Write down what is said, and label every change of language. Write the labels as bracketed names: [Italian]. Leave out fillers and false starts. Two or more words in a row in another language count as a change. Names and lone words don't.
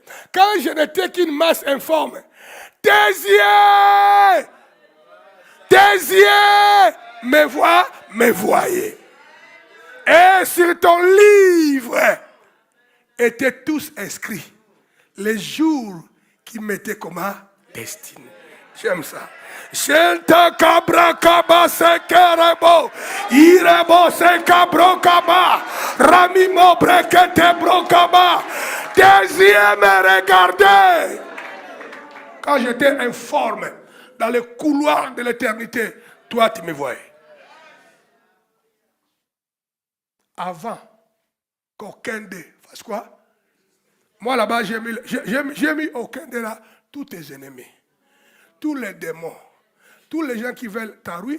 [French] Quand je n'étais qu'une masse informe, tes yeux me voyaient. Et sur ton livre étaient tous inscrits les jours qui m'étaient comment destinés. J'aime ça. Shenta cabra kaba sekerebo, irebo sekabro kaba, ramimo brekete brokaba. Tes yeux me regardaient. Quand j'étais informe dans les couloirs de l'éternité, toi tu me voyais. Avant qu'aucun d'eux fasse quoi? Moi là-bas, j'ai mis aucun d'eux là, tous tes ennemis, tous les démons, tous les gens qui veulent ta ruine.